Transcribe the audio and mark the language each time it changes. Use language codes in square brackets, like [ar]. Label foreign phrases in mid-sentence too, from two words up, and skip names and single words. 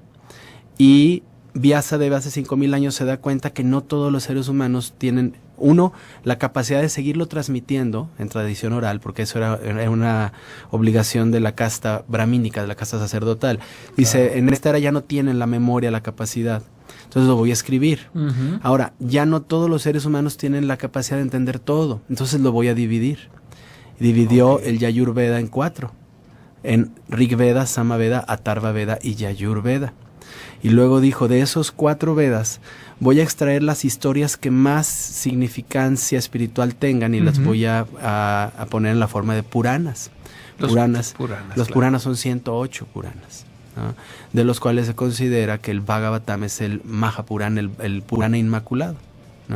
[es] Y Vyasadeva hace 5,000 años se da cuenta que no todos los seres humanos tienen, uno, la capacidad de seguirlo transmitiendo en tradición oral, porque eso era una obligación de la casta brahmínica, de la casta sacerdotal. Dice, en esta era ya no tienen la memoria, la capacidad. Entonces lo voy a escribir. Ahora, ya no todos los seres humanos tienen la capacidad de entender todo. Entonces lo voy a dividir. Dividió el Yajur Veda en 4. En Rig Veda, Sama Veda, Atharva Veda y Yajur Veda. Y luego dijo, de esos 4 Vedas, voy a extraer las historias que más significancia espiritual tengan y las voy a poner en la forma de Puranas. Los Puranas son 108 Puranas, ¿no? De los cuales se considera que el Bhagavatam es el Mahapurana, el Purana inmaculado, ¿no?